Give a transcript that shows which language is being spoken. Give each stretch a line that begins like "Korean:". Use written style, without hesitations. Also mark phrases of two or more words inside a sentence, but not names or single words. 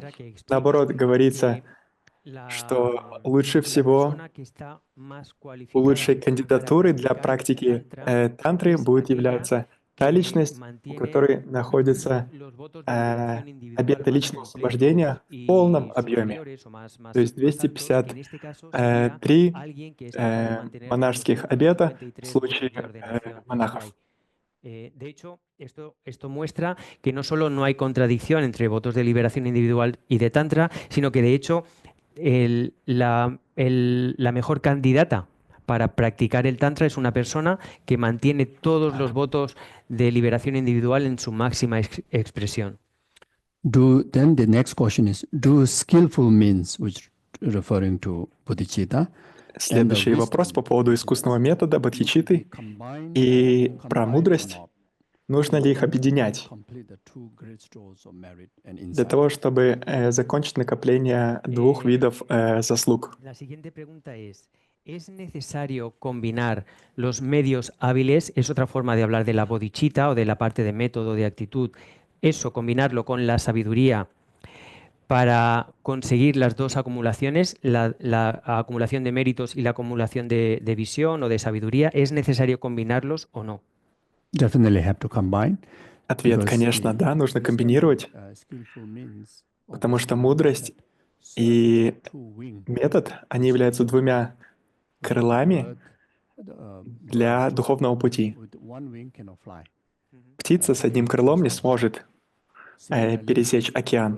Russian: Наоборот, говорится, что лучше всего лучшей кандидатурой для практики тантры будет являться та личность, у которой находятся обеты личного освобождения в полном объеме. То есть 253 монашеских обета в случае монахов.
Spanish: De hecho, esto muestra que no solo no hay contradicción entre votos de liberación individual y de Tantra, sino que de hecho la mejor candidata para practicar el Tantra es una persona que mantiene todos los votos de liberación individual en su máxima expresión.
English: Then the next question is, do skillful means, which referring to bodhicitta,
Russian: Следующий вопрос по поводу искусственного метода бодхичитты и про мудрость. Нужно ли их объединять для того, чтобы закончить накопление двух видов заслуг?
Spanish: ¿Es necesario combinar los medios hábiles? Es otra forma de hablar de la bodhicitta o de la parte de método, de actitud. Eso, combinarlo con la sabiduría para conseguir las dos acumulaciones, la acumulación de méritos y la acumulación de visión o de sabiduría. ¿Es necesario combinarlos o no?
English: Definitely have to combine.
Russian: Ответ, конечно, да, нужно комбинировать, потому что мудрость и метод, они являются двумя крылами для духовного пути. Птица с одним крылом не сможет пересечь океан.